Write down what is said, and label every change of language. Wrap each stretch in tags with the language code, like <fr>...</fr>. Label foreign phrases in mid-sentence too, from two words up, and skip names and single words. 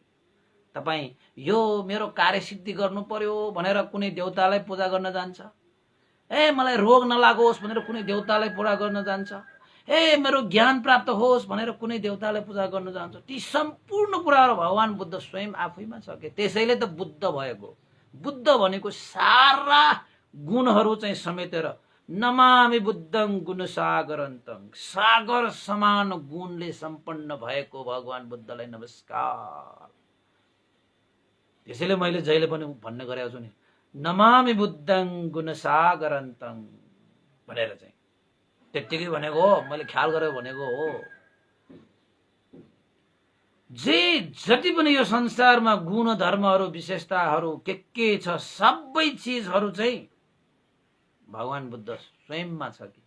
<ne>तपाई यो मेरो कार्य सिद्धि गर्नु पर्यो भनेर कुनै देवतालाई पूजा गर्न जान्छ, ए मलाई रोग नलागोस् भनेर कुनै देवतालाई पूजा गर्न जान्छ, ए मेरो ज्ञान प्राप्त होस् भनेर कुनै देवतालाई पूजा गर्न जान्छ। ती सम्पूर्ण कुराहरू भगवान बुद्ध स्वयं आफैमा छ के। त्यसैले त बुद्ध भएको। बुद्ध भनेको सारा गुणहरू चाहिँ समेटेर</ne> <sa>नमामि बुद्धं गुणसागरन्तं</sa> <ne>सागर समान गुणले सम्पन्न भएको भगवान बुद्धलाई नमस्कार। त्यसैले मैले जहिले पनि भन्ने गरेको छु नि</ne> <sa>नमामि बुद्धं गुणसागरन्तं</sa> <ne>भनेर चाहिँ त्यतिकै भनेको हो, मैले ख्याल गरेर भनेको हो। जति पनि यो संसारमा गुण धर्महरू विशेषताहरू के छ सबै चीजहरू चाहिँ भगवान बुद्ध स्वयंमा छ कि।</ne>